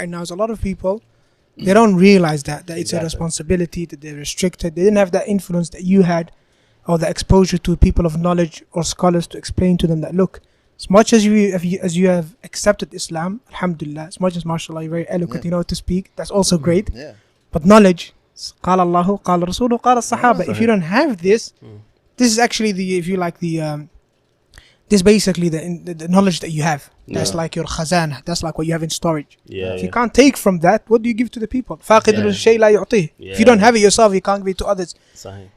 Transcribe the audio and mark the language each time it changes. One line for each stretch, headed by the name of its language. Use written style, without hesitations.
English: right now is a lot of people, they don't realize that it's a Exactly. responsibility, that they're restricted. They didn't have that influence that you had, or the exposure to people of knowledge or scholars to explain to them that, look, as much as you have accepted Islam, alhamdulillah, as much as mashallah you're very eloquent, Yeah. you know how to speak, that's also great. Yeah. But knowledge,
Arabic: قال الله قال رسوله قال الصحابة.
English: If you don't have this, this is actually the, if you like the this is basically the knowledge that you have. That's Yeah. like your khazanah. That's like what you have in storage. Yeah. If you can't take from that, what do you give to the people?
Arabic: فاقد
English: Yeah.
Arabic: الشيء لا يعطيه.
English: If you don't have it yourself, you can't give it to others. Sahih.